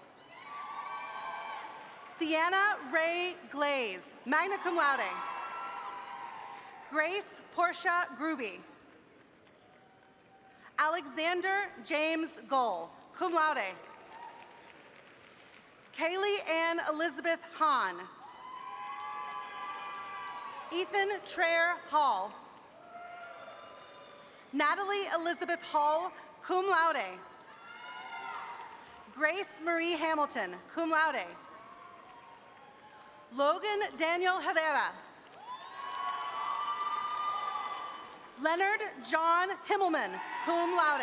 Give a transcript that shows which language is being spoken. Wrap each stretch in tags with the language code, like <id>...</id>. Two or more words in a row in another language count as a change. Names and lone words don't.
<en>Sienna Ray Glaze,</en> <la>magna cum laude.</la> <en>Grace Portia Gruby. Alexander James Gull,</en> <la>cum laude.</la> <en>Kaylee Ann Elizabeth Hahn. Ethan Traer Hall. Natalie Elizabeth Hall,</en> <la>cum laude.</la> <en>Grace Marie Hamilton,</en> <la>cum laude.</la> <en>Logan Daniel Herrera. Leonard John Himmelman,</en> <la>cum laude.</la>